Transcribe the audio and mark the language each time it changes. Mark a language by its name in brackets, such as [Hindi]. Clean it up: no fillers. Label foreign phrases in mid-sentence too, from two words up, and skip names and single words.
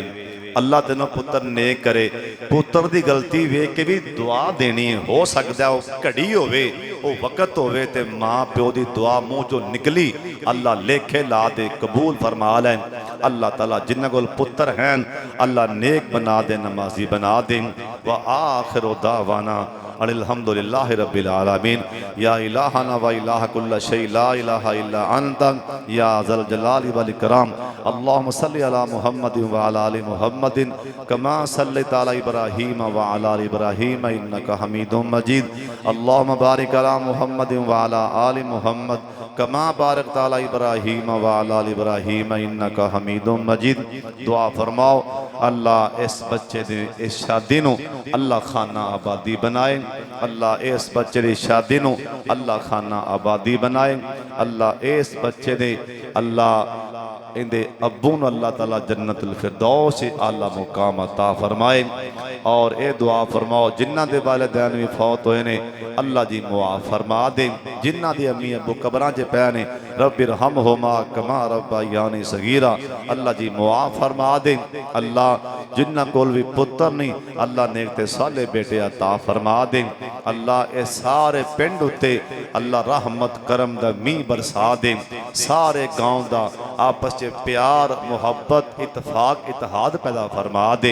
[Punjabi] اللہ تینوں پتر نیک کرے۔ پتر کی غلطی ویکھ کے بھی دعا دینی ہو سکتا ہے گھڑی ہووے وہ وقت ہووے تے ماں پیو کی دعا مونہہ چوں نکلی اللہ لیکھے لا دے قبول فرما لین. اللہ تعالیٰ جنہاں کول پتر ہیں اللہ نیک بنا دے نمازی بنا دے. [Arabic] وآخر دعوانا الحمد لله رب العالمين. يا إلهنا وإله كل شيء لا إله إلا أنت يا ذا الجلال والإكرام. اللهم صل على محمد وعلى آل محمد كما صليت على إبراهيم وعلى آل إبراهيم إنك حميد مجيد. اللهم بارك على محمد وعلى آل محمد كما باركت على إبراهيم وعلى آل إبراهيم إنك حميد مجيد. [Punjabi] دعا فرماؤ اللہ اس بچے دی اس شادی نوں اللہ خانہ آبادی بنائے. اللہ اس بچے کی شادی نوں اللہ خانہ آبادی بنائے. اللہ اس بچے دے اللہ ایندے ابو نوں اللہ تعالیٰ جنت الفردوس اعلیٰ مقام عطا فرمائے. اور یہ دعا فرماؤ جنہاں دے والدین بھی فوت ہوئے نے اللہ جی معاف فرما دے. جنہاں دی امی ابو قبراں چ پئے نے [Arabic] رب ارحمهما كما ربياني صغيرا [Punjabi] اللہ جی معاف فرما دے. اللہ جنہاں کول بھی پتر نہیں اللہ نیک تے صالح بیٹے عطا فرما دے. اللہ یہ سارے پنڈ اتے اللہ رحمت کرم دا مینہہ برسا دے. سارے گاؤں دا آپس چ پیار محبت اتفاق اتحاد پیدا فرما دے.